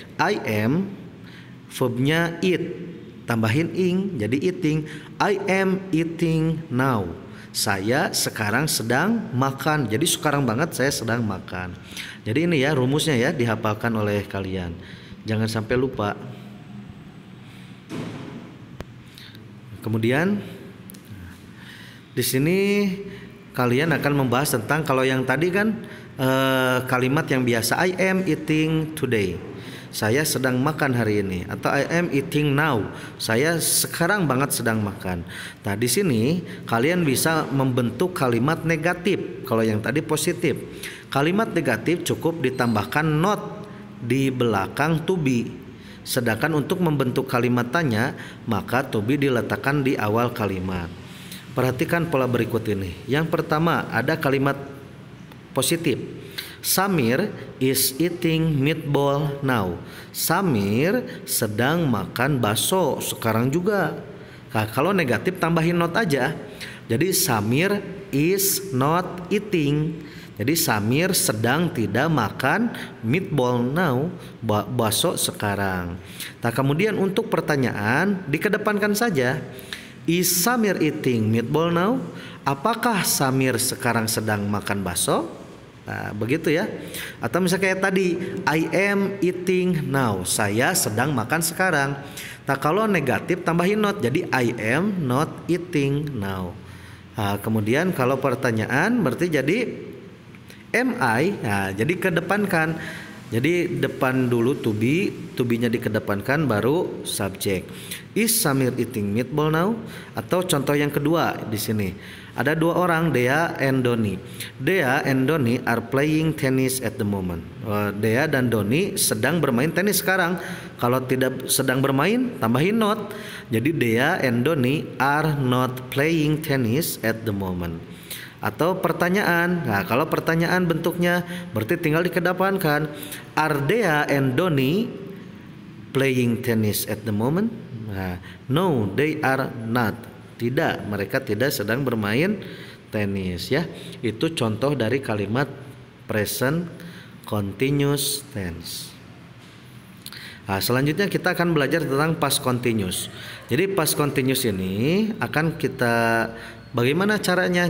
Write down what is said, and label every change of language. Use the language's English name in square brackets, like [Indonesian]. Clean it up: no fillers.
[English] I am, [Indonesian] verbnya eat, tambahin ing jadi eating. [English] I am eating now. [Indonesian] Saya sekarang sedang makan. Jadi sekarang banget saya sedang makan. Jadi ini ya rumusnya ya, dihafalkan oleh kalian. Jangan sampai lupa. Kemudian di sini kalian akan membahas tentang, kalau yang tadi kan kalimat yang biasa, [English] I am eating today. [Indonesian] Saya sedang makan hari ini, atau [English] I am eating now. [Indonesian] Saya sekarang banget sedang makan. Nah, di sini kalian bisa membentuk kalimat negatif. Kalau yang tadi positif. Kalimat negatif cukup ditambahkan not di belakang to be. Sedangkan untuk membentuk kalimat tanya, maka to be diletakkan di awal kalimat. Perhatikan pola berikut ini. Yang pertama ada kalimat positif. [English] Samir is eating meatball now. [Indonesian] Samir sedang makan bakso sekarang juga. Nah, kalau negatif tambahin not aja. [English] Jadi Samir is not eating. [Indonesian] Jadi Samir sedang tidak makan [English] meatball now, [Indonesian] bakso sekarang. Nah, kemudian untuk pertanyaan dikedepankan saja. [English] Is Samir eating meatball now? [Indonesian] Apakah Samir sekarang sedang makan bakso? Nah, begitu ya. Atau misalnya kayak tadi, [English] I am eating now. [Indonesian] Saya sedang makan sekarang. Nah, kalau negatif tambahin not. Jadi [English] I am not eating now. [Indonesian] Nah, kemudian kalau pertanyaan berarti jadi am I. Nah, jadi kedepankan. Jadi depan dulu to be-nya dikedepankan baru subjek. [English] Is Samir eating meatball now? [Indonesian] Atau contoh yang kedua di sini. Ada dua orang, [English] Dea and Doni. Dea and Doni are playing tennis at the moment. [Indonesian] Dea dan Doni sedang bermain tenis sekarang. Kalau tidak sedang bermain, tambahin not. [English] Jadi Dea and Doni are not playing tennis at the moment. [Indonesian] Atau pertanyaan. Nah, kalau pertanyaan bentuknya berarti tinggal dikedepankan. [English] Are Dea and Doni playing tennis at the moment? Nah, no, they are not. [Indonesian] Tidak, mereka tidak sedang bermain tenis ya. Itu contoh dari kalimat present continuous tense. Nah, selanjutnya kita akan belajar tentang past continuous. Jadi past continuous ini akan kita bagaimana caranya?